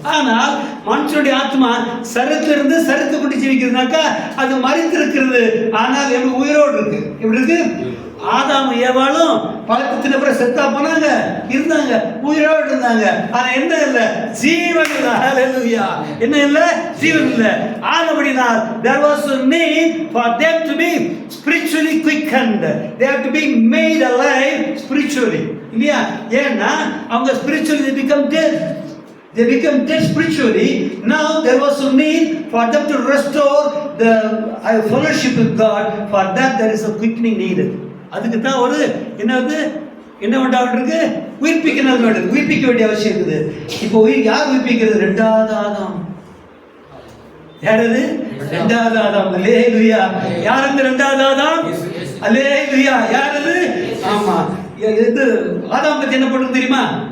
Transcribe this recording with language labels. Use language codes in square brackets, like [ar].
[ta] ஆனால் மனுஷனுடைய ஆத்மா சரீரத்திலிருந்து சரீரத்தை கொண்டு ஜீவிக்கிறதுனாக்கா அது மரித்திருக்கிறது. ஆனால் எங்களுக்கு உயிரோடு இருக்கு. எப்படி இருக்கு? ஆதாம் ஏவாளும் பழக்கத்தின் அப்புறம் செத்தா போனாங்க, இருந்தாங்க, உயிரோடு இருந்தாங்க. ஆனா என்ன இல்லை? ஜீவன் இல்லை. ஹல்லேலூயா. என்ன இல்லை? ஜீவன் இல்லை. ஆனபடினால் [en] there was a need for them to be spiritually quickened. They have to be made alive spiritually. [ta] இல்லையா? ஏன்னா அவங்க [en] spiritually they become dead. They become dead spiritually. Now there was a need for them to restore the fellowship with God. For that there is a quickening needed. [ta] அதுக்கு தான் ஒரு என்ன வேண்டியிருக்கு? உயிர்ப்பிக்கணும் வேண்டியது. உயிர்ப்பிக்க வேண்டிய அவசியம் இருக்குது. இப்போ யார் உயிர்ப்பிக்கிறது? ரெண்டாவது ஆதாம். யாரது? ரெண்டாவது ஆதாம். அல்லேலூயா. யார் அந்த ரெண்டாவது ஆதாம்? அல்லேலூயா. யாரது? ஆமா. இது ஆதாம் பத்தி என்ன போட்டிருக்கும் தெரியுமா?